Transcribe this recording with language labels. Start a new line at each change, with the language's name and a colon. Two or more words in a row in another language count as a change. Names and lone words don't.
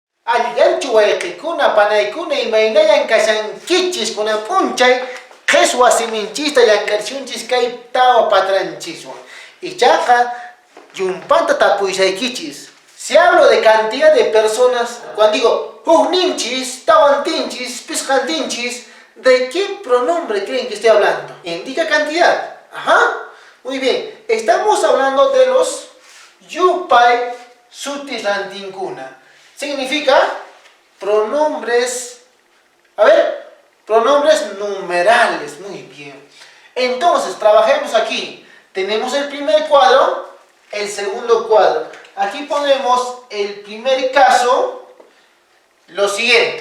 Quechua: alliganchu wayqikuna panaykuna imaynayan kashankichis kunan p'unchay qhis wasiminchista llamk'arishunchis kay tawa patranchiswan ichaqa yumpanta tapuysaykichis.
Spanish: Si hablo de cantidad de personas, cuando digo
Quechua: hukninchis, tawantinchis, pisqantinchis,
Spanish: ¿de qué pronombre creen que estoy hablando? Indica cantidad. Ajá. Muy bien. Estamos hablando de los
Quechua: yupay sutis rantinkuna.
Spanish: Significa pronombres, a ver, pronombres numerales. Muy bien. Entonces, trabajemos aquí. Tenemos el primer cuadro, el segundo cuadro. Aquí ponemos el primer caso, lo siguiente.